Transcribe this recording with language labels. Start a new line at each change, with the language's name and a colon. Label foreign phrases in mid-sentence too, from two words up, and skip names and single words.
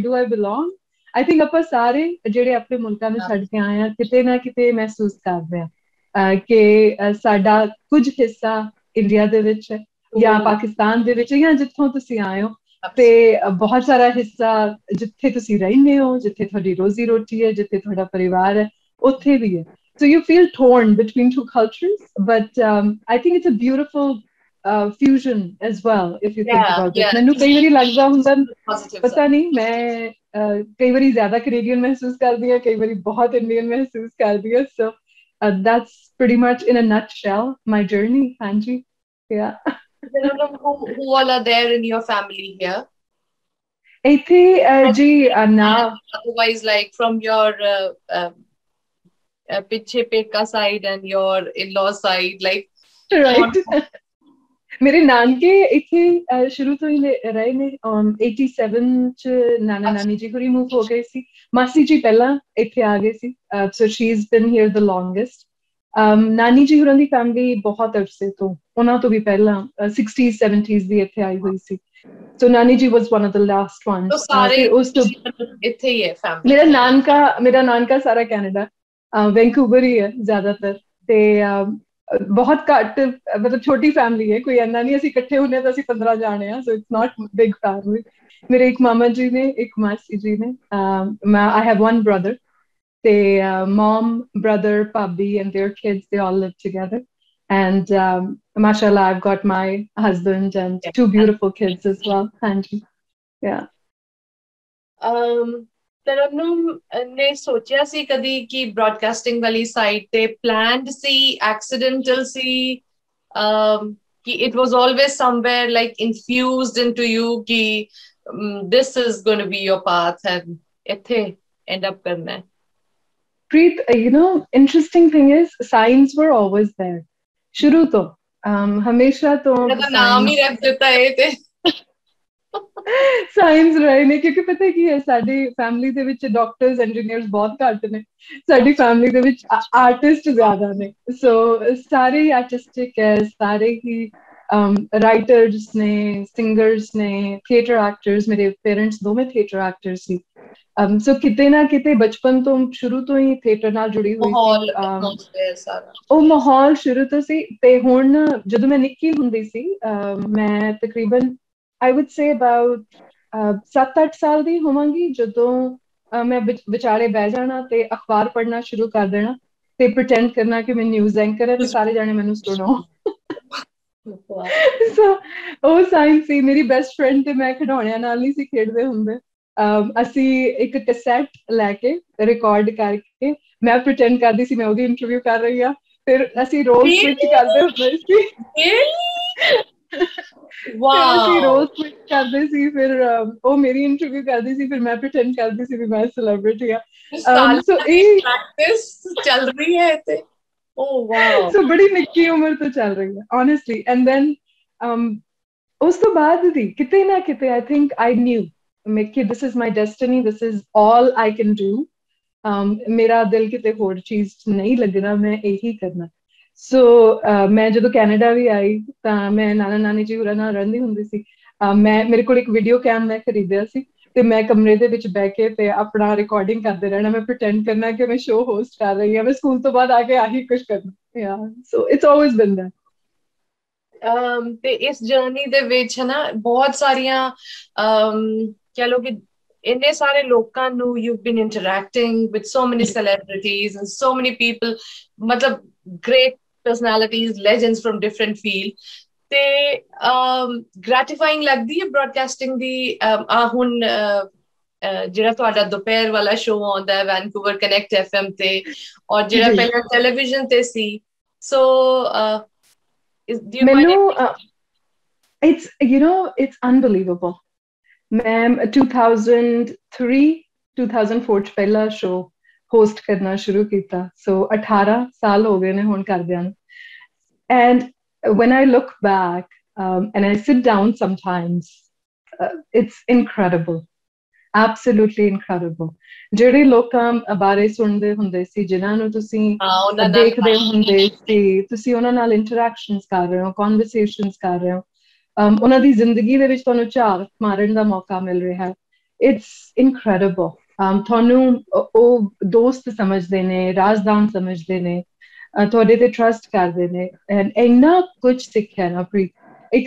English: do I belong I think
Punjabi: ਆਪਾਂ ਸਾਰੇ ਜਿਹੜੇ ਆਪਣੇ ਮੁਲਕਾਂ ਨੂੰ ਛੱਡ ਕੇ ਆਏ ਆ ਕਿਤੇ ਨਾ ਕਿਤੇ ਮਹਿਸੂਸ ਕਰਦੇ ਆ ਕਿ ਸਾਡਾ ਕੁਝ ਹਿੱਸਾ ਇੰਡੀਆ ਦੇ ਵਿੱਚ ਹੈ ਜਾਂ ਪਾਕਿਸਤਾਨ ਦੇ ਵਿੱਚ ਜਾਂ ਜਿੱਥੋਂ ਤੁਸੀਂ ਆਏ ਹੋ ਤੇ ਬਹੁਤ ਸਾਰਾ ਹਿੱਸਾ ਜਿੱਥੇ ਤੁਸੀਂ ਰਹਿੰਦੇ ਹੋ ਜਿੱਥੇ ਤੁਹਾਡੀ ਰੋਜ਼ੀ ਰੋਟੀ ਹੈ ਜਿੱਥੇ ਤੁਹਾਡਾ ਪਰਿਵਾਰ ਹੈ ਉੱਥੇ ਵੀ ਹੈ
English: so you feel torn between two cultures but I think it's a beautiful fusion as well if you think about it
Punjabi: ਮੈਨੂੰ ਕਈ ਵਾਰੀ ਲੱਗਦਾ ਹੁੰਦਾ ਪਤਾ ਨਹੀਂ ਮੈਂ ਕਈ ਵਾਰੀ ਜ਼ਿਆਦਾ ਕੈਨੇਡੀਅਨ ਮਹਿਸੂਸ ਕਰਦੀ ਹਾਂ ਕਈ ਵਾਰੀ ਬਹੁਤ ਇੰਡੀਅਨ ਮਹਿਸੂਸ ਕਰਦੀ ਹਾਂ
English: so that's pretty much in a nutshell my journey
Punjabi: ਹਾਂਜੀ yeah
English: who all are there in your family here?
Punjabi: ਇੱਥੇ ਜੀ ਨਾ
English: Otherwise, like from your
Punjabi: ਪਿੱਛੇ ਪੇਕਾ
English: side and your in-law side, like right.
Punjabi: ਮੇਰੇ ਨਾਨਕੇ ਇੱਥੇ ਸ਼ੁਰੂ ਤੋਂ ਹੀ ਰਹੇ ਨੇ 87 ਚ ਨਾਨਾ ਨਾਨੀ ਜੀ ਹੋਰੀ ਮੂਵ ਹੋ ਗਏ ਸੀ ਮਾਸੀ ਜੀ ਪਹਿਲਾਂ ਇੱਥੇ ਆ ਗਏ ਸੀ
English: so she is been here the longest
Punjabi: ਨਾਨੀ ਜੀ ਹੋਰਾਂ ਦੀ ਫੈਮਿਲੀ ਬਹੁਤ ਅਰਸੇ ਤੋਂ ਉਹਨਾਂ ਤੋਂ ਵੀ ਪਹਿਲਾਂ 60s 70s ਦੀ ਇੱਥੇ ਆਈ ਹੋਈ ਸੀ ਸੋ ਨਾਨੀ ਜੀ
English: was one of the last ones
Punjabi: ਫਿਰ ਉਸ ਤੋਂ ਇੱਥੇ ਹੀ ਹੈ ਫੈਮਿਲੀ ਮੇਰਾ ਨਾਨਕਾ ਸਾਰਾ ਕੈਨੇਡਾ ਵੈਂਕੂਵਰ ਹੀ ਹੈ ਜ਼ਿਆਦਾਤਰ ਤੇ ਬਹੁਤ ਘੱਟ ਮਤਲਬ ਛੋਟੀ ਫੈਮਿਲੀ ਹੈ ਕੋਈ ਇੰਨਾ ਨਹੀਂ ਅਸੀਂ ਇਕੱਠੇ ਹੁੰਦੇ ਤਾਂ ਅਸੀਂ 15 ਜਾਣੇ ਆ
English: so it's not big family
Punjabi: ਮੇਰੇ ਇੱਕ ਮਾਮਾ ਜੀ ਨੇ ਇੱਕ ਮਾਸੀ ਜੀ ਨੇ
English: I have one brother
Punjabi: ਤੇ
English: mom brother
Punjabi: ਭਾਬੀ
English: and their kids they all live together and mashallah I've got my husband and 2 beautiful kids as well
Punjabi: ਹਾਂਜੀ yeah ਤਰਨੁਮ ਨੇ ਸੋਚਿਆ ਸੀ ਕਦੀ ਕਿ ਬ੍ਰੌਡਕਾਸਟਿੰਗ ਵਾਲੀ ਸਾਈਟ ਤੇ ਪਲਾਨਡ ਸੀ ਐਕਸੀਡੈਂਟਲ ਸੀ ਕਿ
English: it was always somewhere like infused into you
Punjabi: ਕਿ
English: this is going to be your path and
Punjabi: ਇੱਥੇ
English: end up
Punjabi: ਕਰਨਾ ਹੈ
English: Preet, you know, interesting thing is signs were always there
Punjabi: ਸ਼ੁਰੂ ਤੋਂ ਹਮੇਸ਼ਾ ਤੋਂ ਨਾਮ ਹੀ ਰੱਖ ਦਿੱਤਾ ਇਹ ਤੇ ਸਾਇੰਸ ਰਹੇ ਨੇ ਕਿਉਂਕਿ ਪਤਾ ਕੀ ਹੈ ਸਾਡੀ ਫੈਮਿਲੀ ਦੇ ਵਿੱਚ ਡਾਕਟਰਸ ਇੰਜੀਨੀਅਰਸ ਬਹੁਤ ਘੱਟ ਨੇ ਸਾਡੀ ਫੈਮਿਲੀ ਦੇ ਵਿੱਚ ਆਰਟਿਸਟ ਜ਼ਿਆਦਾ ਨੇ ਸੋ ਸਾਰੇ ਆਰਟਿਸਟਿਕ ਹੈ ਸਾਰੇ ਹੀ ਰਾਈਟਰਸ ਨੇ ਸਿੰਗਰਸ ਨੇ ਥੀਏਟਰ ਐਕਟਰਸ ਮੇਰੇ ਪੇਰੈਂਟਸ ਦੋਵੇਂ ਥੀਏਟਰ ਐਕਟਰ ਸੀ ਸੋ ਕਿਤੇ ਨਾ ਕਿਤੇ ਬਚਪਨ ਤੋਂ ਸ਼ੁਰੂ ਤੋਂ ਹੀ ਥੀਏਟਰ ਨਾਲ ਜੁੜੀ ਹੋਈ ਸੀ ਉਹ ਮਾਹੌਲ ਸ਼ੁਰੂ ਤੋਂ ਸੀ ਤੇ ਹੁਣ ਜਦੋਂ ਮੈਂ ਨਿੱਕੀ ਹੁੰਦੀ ਸੀ ਮੈਂ ਤਕਰੀਬਨ
English: I would say about 7-8
Punjabi: ਸਾਲ ਦੀ ਹੋਵਾਂਗੀ ਜਦੋਂ ਮੈਂ ਵਿਚਾਲੇ ਬਹਿ ਜਾਣਾ ਤੇ ਅਖਬਾਰ ਪੜ੍ਹਨਾ ਸ਼ੁਰੂ ਕਰ ਦੇਣਾ ਤੇ ਪ੍ਰਟੈਂਡ ਕਰਨਾ ਕਿ ਮੈਂ ਨਿਊਜ਼ ਐਂਕਰ ਹੈ ਤੇ ਸਾਰੇ ਜਾਣੇ ਮੈਨੂੰ ਸੁਣੋ ਸੋ ਉਹ ਸਾਇੰਸ ਸੀ ਮੇਰੀ ਬੈਸਟ ਫਰੈਂਡ ਤੇ ਮੈਂ ਖਿਡੌਣਿਆਂ ਨਾਲ ਨਹੀਂ ਸੀ ਖੇਡਦੇ ਹੁੰਦੇ ਅਸੀਂ ਇੱਕ ਕੈਸੇਟ ਲੈ ਕੇ ਰਿਕਾਰਡ ਕਰਕੇ ਮੈਂ ਪ੍ਰਟੈਂਡ ਕਰਦੀ ਸੀ ਮੈਂ ਉਹਦੀ ਇੰਟਰਵਿਊ ਕਰ ਰਹੀ ਹਾਂ ਫਿਰ ਅਸੀਂ ਰੋਲ ਸਵਿਚ ਕਰਦੇ ਹੁੰਦੇ ਸੀ ਅਸੀਂ ਰੋਲ ਸਵਿਚ ਕਰਦੇ ਸੀ ਫਿਰ ਉਹ ਮੇਰੀ ਇੰਟਰਵਿਊ ਕਰਦੀ ਸੀ ਫਿਰ ਮੈਂ ਪ੍ਰਟੈਂਡ ਕਰਦੀ ਸੀ ਵੀ ਮੈਂ ਸੈਲੀਬ੍ਰਿਟੀ ਆ ਸੋ ਇਹ ਪ੍ਰੈਕਟਿਸ ਚੱਲ ਰਹੀ ਹੈ ਤੇ ਓ ਵਾਓ ਸੋ ਬੜੀ ਨਿੱਕੀ ਉਮਰ ਤੋਂ ਚੱਲ ਰਹੀ ਹੈ
English: honestly and then
Punjabi: ਉਸ ਤੋਂ ਬਾਅਦ ਵੀ ਕਿਤੇ ਨਾ ਕਿਤੇ
English: I think I knew
Punjabi: ਕਿ
English: this is my destiny this is all I can do
Punjabi: ਮੇਰਾ ਦਿਲ ਕਿਤੇ ਹੋਰ ਚੀਜ਼ ਨਹੀਂ ਲੱਗਣਾ ਮੈਂ ਇਹੀ ਕਰਨਾ ਸੋ ਮੈਂ ਜਦੋਂ ਕੈਨੇਡਾ ਵੀ ਆਈ ਤਾਂ ਮੈਂ ਨਾਨਾ ਨਾਨੀ ਜੀ ਹੋਰਾਂ ਨਾਲ ਰਹਿੰਦੀ ਹੁੰਦੀ ਸੀ ਮੇਰੇ ਕੋਲ ਇੱਕ ਵੀਡੀਓ ਕੈਮ ਮੈਂ ਖਰੀਦਿਆ ਸੀ ਤੇ ਮੈਂ ਕਮਰੇ ਦੇ ਵਿੱਚ ਬਹਿ ਕੇ ਤੇ ਆਪਣਾ ਰਿਕਾਰਡਿੰਗ ਕਰਦੇ ਰਹਿਣਾ ਮੈਂ ਪ੍ਰਟੈਂਡ ਕਰਨਾ ਕਿ ਮੈਂ ਸ਼ੋਅ ਹੋਸਟ ਕਰ ਰਹੀ ਹਾਂ ਮੈਂ ਸਕੂਲ ਤੋਂ ਬਾਅਦ ਆ ਕੇ ਆਹੀ ਕੁਝ ਕਰਨਾ
English: so it's always been that
Punjabi: ਤੇ ਇਸ ਜਰਨੀ ਦੇ ਵਿੱਚ ਹਨਾ ਬਹੁਤ ਸਾਰੀਆਂ ਕਹ ਲੋ ਕਿ ਇੰਨੇ ਸਾਰੇ ਲੋਕਾਂ ਨੂੰ
English: you've been interacting with so many celebrities and so many people
Punjabi: ਮਤਲਬ
English: great personalities legends from different field
Punjabi: ਤੇ gratifying ਲੱਗਦੀ ਹੈ broadcasting ਦੀ ਹੁਣ ਜਿਹੜਾ ਤੁਹਾਡਾ ਦੁਪਹਿਰ ਵਾਲਾ ਸ਼ੋਅ ਆਉਂਦਾ ਹੈ ਵੈਨਕੂਵਰ ਕਨੈਕਟ FM ਤੇ ਔਰ ਜਿਹੜਾ ਪਹਿਲਾਂ ਟੈਲੀਵਿਜ਼ਨ ਤੇ ਸੀ ਸੋ ਮੈਨੂੰ
English: it's unbelievable
Punjabi: ਮੈਂ 2003-2004 ਚ ਪਹਿਲਾ ਸ਼ੋਅ ਹੋਸਟ ਕਰਨਾ ਸ਼ੁਰੂ ਕੀਤਾ ਸੋ 18 ਸਾਲ ਹੋ ਗਏ ਨੇ ਹੁਣ ਕਰਦਿਆਂ ਨੂੰ
English: and when I look back and I sit down sometimes it's incredible absolutely incredible
Punjabi: ਜਿਹੜੇ ਲੋਕਾਂ ਬਾਰੇ ਸੁਣਦੇ ਹੁੰਦੇ ਸੀ ਜਿਨ੍ਹਾਂ ਨੂੰ ਤੁਸੀਂ ਦੇਖਦੇ ਹੁੰਦੇ ਸੀ ਤੁਸੀਂ ਉਹਨਾਂ ਨਾਲ ਇੰਟਰੈਕਸ਼ਨਸ ਕਰ ਰਹੇ ਹੋ ਕਨਵਰਸੇਸ਼ਨਸ ਕਰ ਰਹੇ ਹੋ ਉਹਨਾਂ ਦੀ ਜ਼ਿੰਦਗੀ ਦੇ ਵਿੱਚ ਤੁਹਾਨੂੰ ਝਾਕ ਮਾਰਨ ਦਾ ਮੌਕਾ ਮਿਲ ਰਿਹਾ ਹੈ
English: it's incredible
Punjabi: ਤੁਹਾਨੂੰ ਉਹ ਦੋਸਤ ਸਮਝਦੇ ਨੇ ਰਾਜ਼ਦਾਨ ਸਮਝਦੇ ਨੇ ਤੁਹਾਡੇ ਤੇ ਟਰਸਟ ਕਰਦੇ ਨੇ ਇੰਨਾ ਕੁਝ ਸਿੱਖਿਆ ਨਾ ਪ੍ਰੀਤ ਇੱਕ